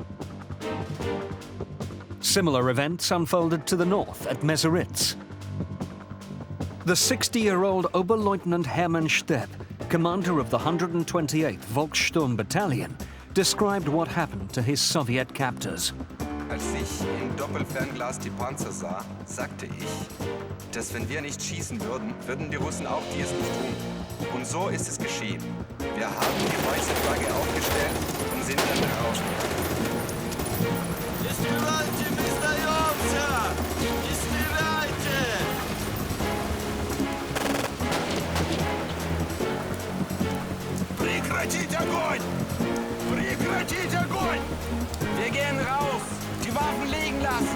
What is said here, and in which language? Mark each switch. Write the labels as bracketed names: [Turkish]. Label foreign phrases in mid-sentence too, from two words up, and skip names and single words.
[English] Similar events unfolded to the north at Meseritz. The 60-year-old Oberleutnant Hermann Stepp, commander of the 128th Volkssturm Battalion, described what happened to his Soviet captors. [German] Als ich im Doppelfernglas die Panzer sah, sagte ich, dass wenn wir nicht schießen würden, würden die Russen auch dies nicht tun. Und so ist es geschehen. Wir haben die weiße Flagge aufgestellt und sind dann raus. [Russian] Прекратить огонь! Прекратить огонь! [German] Wir gehen raus! Die Waffen liegen lassen!